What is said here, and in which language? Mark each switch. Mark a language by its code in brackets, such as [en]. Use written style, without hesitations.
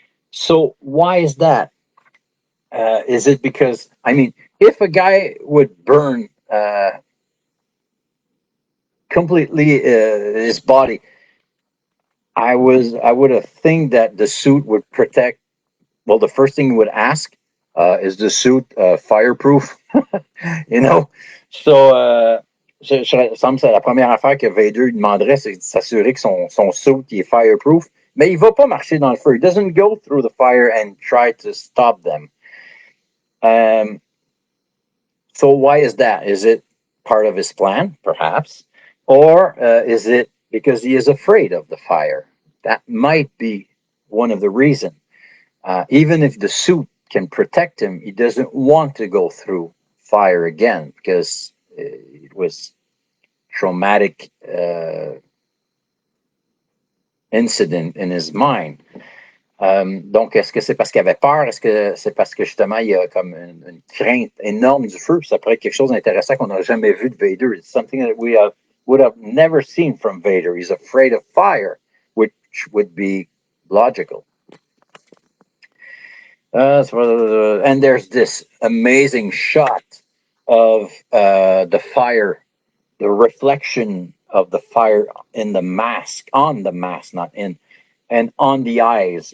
[en] So why is that? Is it because, I mean, if a guy would burn completely his body, I would have think that the suit would protect. Well, the first thing he would ask is the suit fireproof? You know? [fr] So, ça me semble la première affaire que Vader demanderait, c'est de s'assurer que son suit est fireproof. Mais il va pas marcher dans le feu. [en] He doesn't go through the fire and try to stop them. So why is that? Is it part of his plan, perhaps? Or is it because he is afraid of the fire? That might be one of the reasons. Even if the suit can protect him, he doesn't want to go through fire again because it was traumatic incident in his mind. [fr] Donc, est-ce que c'est parce qu'il avait peur? Est-ce que c'est parce que justement, il y a comme une crainte énorme du feu? Puis ça pourrait être quelque chose d'intéressant qu'on n'a jamais vu de Vader. [en] It's something that we would have never seen from Vader. He's afraid of fire, which would be logical. And there's this amazing shot of the fire, the reflection of the fire in the mask, on the mask, not in, and on the eyes.